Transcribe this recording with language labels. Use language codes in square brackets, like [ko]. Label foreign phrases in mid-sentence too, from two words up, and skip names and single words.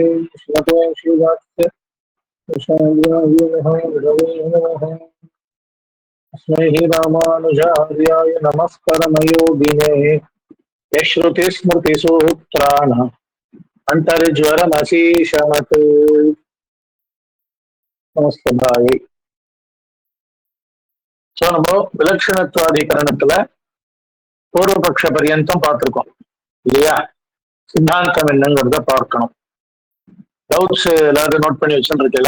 [sa] श्रीमते श्रीवास्य अस्मै रामानुजार्याय नमः परमयोगिने यश्रुतिस्मृतिसूत्राणाम् अन्तर्ज्वरमशीशमत्। [ta] நமஸ்தே. சோ நம்ம விலட்சணத்துவாதிகரணத்துல பூர்வபக்ஷ பரியந்தம் பார்த்திருக்கோம் இல்லையா? சித்தாந்தம் என்னங்கிறத பார்க்கணும். டவுட்ஸ் எல்லாரும் நோட் பண்ணி வச்சுருக்கீங்களா?